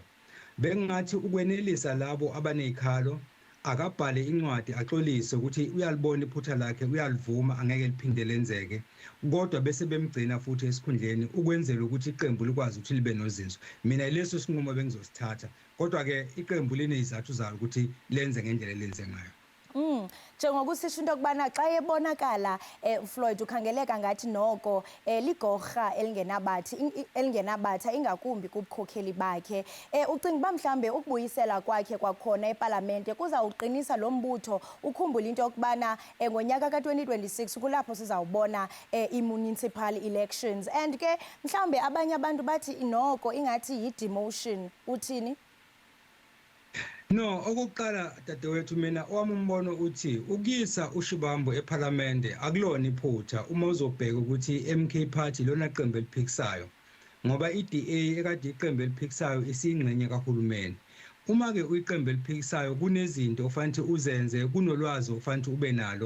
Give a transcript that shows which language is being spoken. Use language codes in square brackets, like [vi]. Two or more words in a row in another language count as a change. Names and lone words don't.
[zu] Bengathi ukwenelisa labo abanezikhalo akabhale incwadi axolise ukuthi uyalibona iphutha lakhe uyalivuma angeke liphinde lenzeke kodwa bese bemgcina futhi esikhundleni ukwenzela ukuthi iqembu likwazi ukuthi libe nozinzo. Mina leso sinqumo bengizosithatha kodwa ke iqembu linezizathu zalo ukuthi lenze ngendlela lenze ngayo. [xh] Njengokusisho into yokubana xa yebonakala Floyd ukhangeleka ngathi noko ligorha elingenabatha ingakumbi kubukhokheli bakhe. Ucinga uba mhlambe ukubuyisela kwakhe kwakhona eParliament kuzawuqinisa lo mbutho ukhumbula into yokubana ngonyaka ka-2026 kulapho sizawubona i- [en] municipal elections [xh] and ke mhlambe abanye abantu bathi noko ingathi yi-demotion. Uthini? No, [zu] okokuqala dadewethu mina owami umbono uthi ukuyisa uShivambu eParliament akulona iphutha uma uzobheka ukuthi MK Party lona qembu eliphikisayo ngoba iDA ekade iqembu eliphikisayo isingxenye kahulumeni. Uma ke uyiqembu eliphikisayo kunezinto ofanele uzenze kunolwazi ofanele ube nalo.